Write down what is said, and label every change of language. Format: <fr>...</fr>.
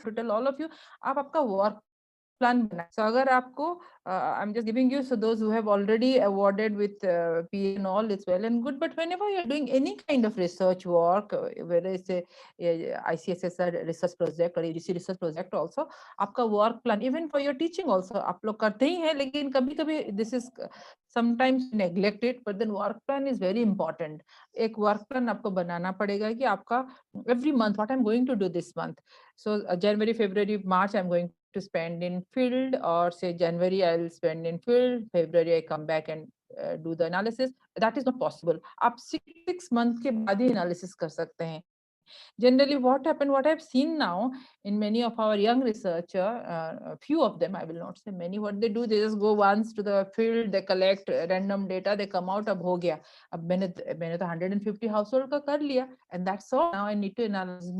<en>To tell all of you,</en> <hi>आप आपका work plan बनाए.</hi> <en>So अगर आपको I'm just giving you, so those who have already awarded with PhD and all, it's well and good, but whenever you're doing any kind of research work, whether it's a ICSSR research project or AGC research project also, आपका work plan, even for your teaching also,</en> <hi>आप लोग करते ही हैं, लेकिन कभी-कभी</hi> <en>this is sometimes neglected, but then work plan is very important.</en> <hi>एक work plan आपको बनाना पड़ेगा कि आपका every month,</hi> <en>what I'm going to do this month. So January, February, March, I'm going to spend in field, or say January I'll spend in field, February I come back and do the analysis. That is not possible.</en> <hi>आप 6 months के बाद ही analysis कर सकते हैं.</hi> <en>Generally what happened, what I've seen now in many of our young researcher, few of them, I will not say many, what they do, they just go once to the field, they collect random data, they come out,</en> <hi>अब हो गया, अब मैंने तो 150 household का कर लिया,</hi> <en>and that's all, now I need to analyze.</en>